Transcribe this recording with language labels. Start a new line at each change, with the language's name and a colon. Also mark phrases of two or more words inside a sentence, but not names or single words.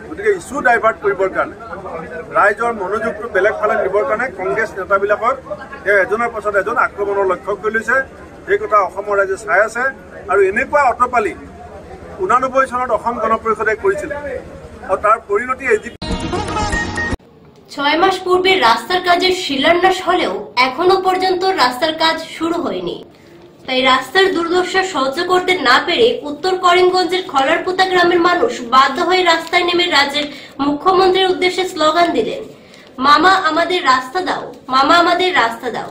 Assamese: গতিকে
English: issue divert
Assamese: কৰিবৰ কাৰণে, ৰাইজৰ মনোযোগটো বেলেগ ফালে নিবৰ কাৰণে কংগ্ৰেছ নেতাবিলাকক তেওঁ এজনৰ পাছত এজন আক্ৰমণৰ লক্ষ্য কৰি লৈছে। সেই কথা অসমৰ ৰাইজে চাই আছে। আৰু এনেকুৱা অটপালি 89 চনত অসম গণ পৰিষদে কৰিছিলে আৰু তাৰ পরিণতি এই
Bangla: 6 মাস পূর্বে রাস্তার কাজের শিলান্যাস হলেও এখনো পর্যন্ত রাস্তার কাজ শুরু হয়নি। তাই রাস্তার দুর্দশা সহ্য করতে না পেরে উত্তর করিমগঞ্জের খলারপুতা গ্রামের মানুষ বাধ্য হয়ে রাস্তায় নেমে রাজ্যের মুখ্যমন্ত্রীর উদ্দেশ্যে স্লোগান দিলেন, মামা আমাদের রাস্তা দাও, মামা আমাদের রাস্তা দাও।